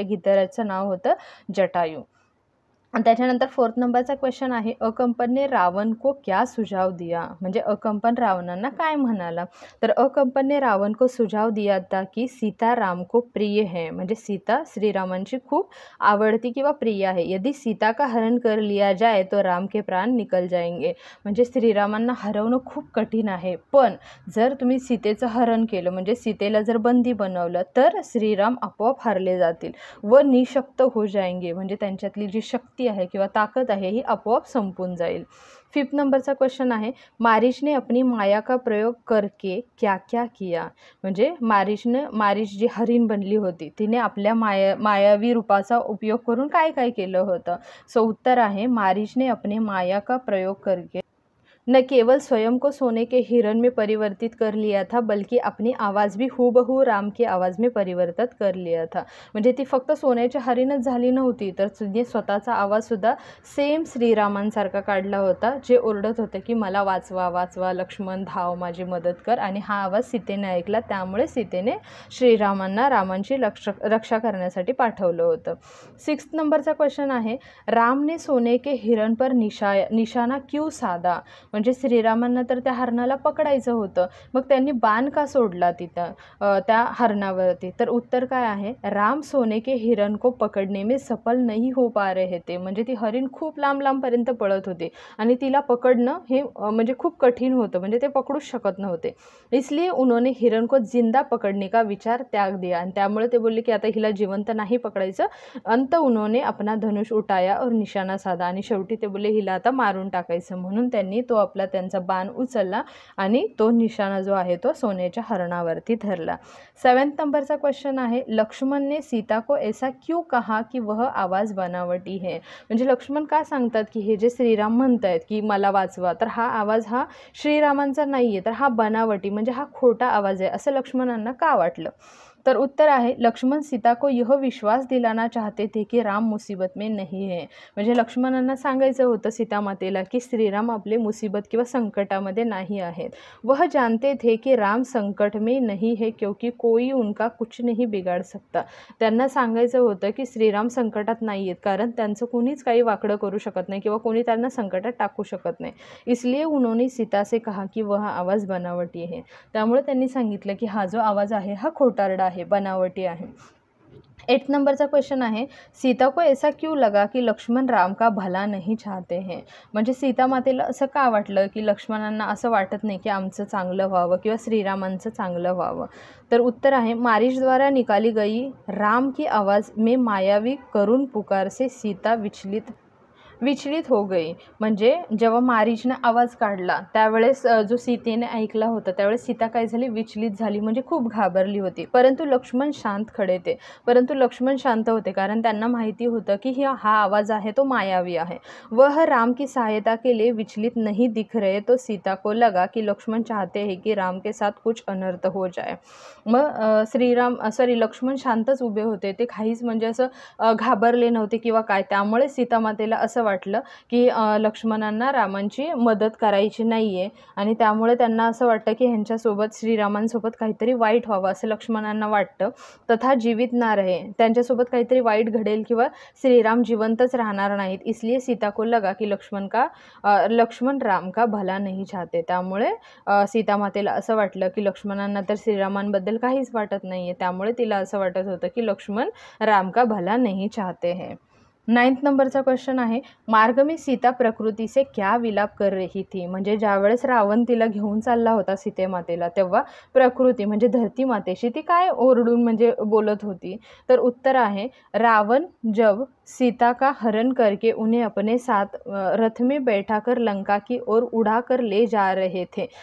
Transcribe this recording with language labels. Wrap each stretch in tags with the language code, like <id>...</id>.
<mr>त्या गिद्धराजचं नाव होतं जटायू। त्याच्यानंतर फोर्थ नंबरचा क्वेश्चन आहे</mr> <hi>अकंपन ने रावण को क्या सुझाव दिया।</hi> <mr>म्हणजे अकंपन रावणांना काय म्हणाला।</mr> <hi>तर अकंपन ने रावण को सुझाव दिया था की सीता राम को प्रिय है।</hi> <mr>म्हणजे सीता श्रीरामांची खूप आवडती किंवा प्रिय आहे।</mr> <hi>यदि सीता का हरण कर लिया जाए तो राम के प्राण निकल जाएंगे।</hi> <mr>म्हणजे श्रीरामांना हरवणं खूप कठीण आहे, पण जर तुम्ही सीतेचं हरण केलं म्हणजे सीतेला जर बंदी बनवलं तर श्रीराम आपोआप हरले जातील व निशक्त</mr> <hi>हो जाएंगे।</hi> <mr>म्हणजे त्यांच्यातली जी शक्ती आहे किंवा ताकद आहे ही आपोआप संपून जाईल। फिफ्थ नंबरचा क्वेश्चन आहे</mr> <hi>मारीच ने अपनी माया का प्रयोग करके क्या क्या किया।</hi> <mr>म्हणजे मारीच जी हरिण बनली होती तिने आपल्या मायावी रूपाचा उपयोग करून काय काय केलं होतं। सो उत्तर आहे</mr> <hi>मारीच ने अपने माया का प्रयोग करके न केवल स्वयं को सोने के हिरण में परिवर्तित कर लिया था बल्कि अपनी आवाज़ भी हूबहू राम की आवाज़ में परिवर्तित कर लिया था।</hi> <mr>म्हणजे ती फक्त सोन्याची हरिणच झाली नव्हती तर तिने स्वतःचा आवाजसुद्धा सेम श्रीरामांसारखा काढला होता, जे ओरडत होते की मला वाचवा वाचवा लक्ष्मण धाव माझी मदत कर। आणि हा आवाज सीतेने ऐकला त्यामुळे सीतेने श्रीरामांना रामांची रक्षा करण्यासाठी पाठवलं होतं। सिक्स्थ नंबरचा क्वेश्चन आहे</mr> <hi>राम ने सोने के हिरण पर निशाना क्यों साधा।</hi> <mr>म्हणजे श्रीरामांना तर त्या हरणाला पकडायचं होतं, मग त्यांनी बाण का सोडला तिथं त्या हरणावरती। तर उत्तर काय आहे</mr> <hi>राम सोने के हिरण को पकडने में सफल नहीं हो पा रहे थे।</hi> <mr>म्हणजे ती हरिण खूप लांबपर्यंत पळत होती आणि तिला पकडणं हे म्हणजे खूप कठीण होतं, म्हणजे ते पकडूच शकत नव्हते।</mr> <hi>इसलिए उन्होंने हिरण को जिंदा पकडने का विचार त्याग दिया।</hi> <mr>आणि त्यामुळे ते बोलले की आता हिला जिवंत नाही पकडायचं।</mr> <hi>अंत उन्होंने अपना धनुष उठाया और निशाना साधा।</hi> <mr>आणि शेवटी ते बोलले हिला आता मारून टाकायचं, म्हणून त्यांनी तो आपला त्यांचा बाण उचलला आणि तो निशाणा जो आहे तो सोन्याच्या हरणावरती धरला। 7th नंबरचा क्वेश्चन आहे</mr> <hi>लक्ष्मण ने सीता को ऐसा क्यों कहा कि वह आवाज़ बनावटी है।</hi> <mr>म्हणजे लक्ष्मण का सांगतात की हे जे श्रीराम म्हणतायत की मला वाचवा, तर हा आवाज हा श्रीरामांचा नाहीये, तर हा बनावटी म्हणजे हा खोटा आवाज आहे असं लक्ष्मणांना का वाटलं। तर उत्तर आहे</mr> <hi>लक्ष्मण सीता को यह विश्वास दिलाना चाहते थे कि राम मुसीबत में नहीं है।</hi> <mr>म्हणजे लक्ष्मणांना सांगायचं होतं सीता मातेला की श्रीराम आपले मुसीबत किंवा संकटामध्ये नाही आहेत।</mr> <hi>वह जानते थे कि राम संकट में नहीं है क्योंकि कोई उनका कुछ नहीं बिगाड़ सकता।</hi> <mr>त्यांना सांगायचं होतं की श्रीराम संकटात नाही आहेत कारण त्यांचं कोणीच काही वाकडं करू शकत नाही किंवा कोणी त्यांना संकटात टाकू शकत नाही।</mr> <hi>इसलिए उन्होंने सीता से कहा कि वह आवाज़ बनावटी है।</hi> <mr>त्यामुळे त्यांनी सांगितलं की हा जो आवाज आहे हा खोटारडा आहे, बनावटी आहे। 8th नंबरचा क्वेश्चन आहे</mr> <hi>सीता को ऐसा क्यों लगा कि लक्ष्मण राम का भला नहीं चाहते हैं।</hi> <mr>म्हणजे सीता मातेला असं का वाटलं की लक्ष्मणांना असं वाटत नाही की आमचं चांगलं व्हावं किंवा श्रीरामांचं चांगलं व्हावं। तर उत्तर आहे</mr> <hi>मारीच द्वारा निकाली गई राम की आवाज़ में मायावी करुण पुकार से सीता विचलित विचलित हो गई,</hi> <mr>म्हणजे जेव्हा मारीचने आवाज काढला त्यावेळेस जो सीतेने ऐकला होता त्यावेळेस सीता काय झाली, विचलित झाली, म्हणजे खूप घाबरली होती.</mr> <hi>परंतु लक्ष्मण शांत खडे थे.</hi> <mr>परंतु लक्ष्मण शांत होते, कारण त्यांना माहिती होतं की हा आवाज आहे तो मायावी आहे.</mr> <hi>वह राम की सहायता के लिए विचलित नहीं दिख रहे, तो सीता को लगा कि लक्ष्मण चाहते हैं कि राम के साथ कुछ अनर्थ हो जाए.</hi> <mr>मग लक्ष्मण शांतच उभे होते, ते काहीच म्हणजे असं घाबरले नव्हते किंवा काय. त्यामुळे सीतामातेला असं वाटलं की लक्ष्मणांना रामांची मदत करायची नाहीये, आणि त्यामुळे त्यांना असं वाटतं की ह्यांच्यासोबत श्रीरामांसोबत काहीतरी वाईट व्हावं असं लक्ष्मणांना वाटतं.</mr> <hi>तथा जीवित ना रहे,</hi> <mr>त्यांच्यासोबत काहीतरी वाईट घडेल किंवा श्रीराम जिवंतच राहणार नाहीत.</mr> <hi>इसलिए सीता को लगा की लक्ष्मण राम का भला नहीं चाहते.</hi> <mr>त्यामुळे सीतामातेला असं वाटलं की लक्ष्मणांना तर श्रीरामांबद्दल काहीच वाटत नाहीये, त्यामुळे तिला असं वाटत होतं की</mr> <hi>लक्ष्मण राम का भला नहीं चाहते हैं.</hi> <mr>9th नंबरचा क्वेश्चन आहे,</mr> <hi>मार्ग में सीता प्रकृति से क्या विलाप कर रही थी.</hi> <mr>म्हणजे ज्यावेळेस रावण तिला घेऊन चालला होता सीतेमातेला, तेव्हा प्रकृती म्हणजे धरती मातेशी ती काय ओरडून म्हणजे बोलत होती. तर उत्तर आहे,</mr> <hi>रावण जब सीता का हरण करके उन्हें अपने साथ रथ में बैठाकर लंका की ओर उड़ाकर ले जा रहे थे.</hi>